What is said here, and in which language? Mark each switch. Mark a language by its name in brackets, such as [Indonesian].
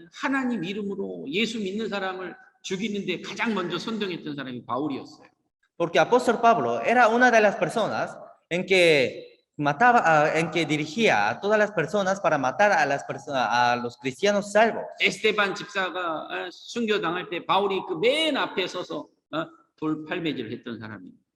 [Korean] 하나님 이름으로 예수 믿는 사람을 죽이는데 가장 먼저 선동했던 사람이 바울이었어요. [Spanish] Porque apóstol Pablo era una de las personas en que en que dirigía a todas las personas para matar a los cristianos salvos. [Korean] 에스테반 집사가 순교당할 때 바울이 그 맨 앞에 서서 돌팔매질을 했던 사람이에요.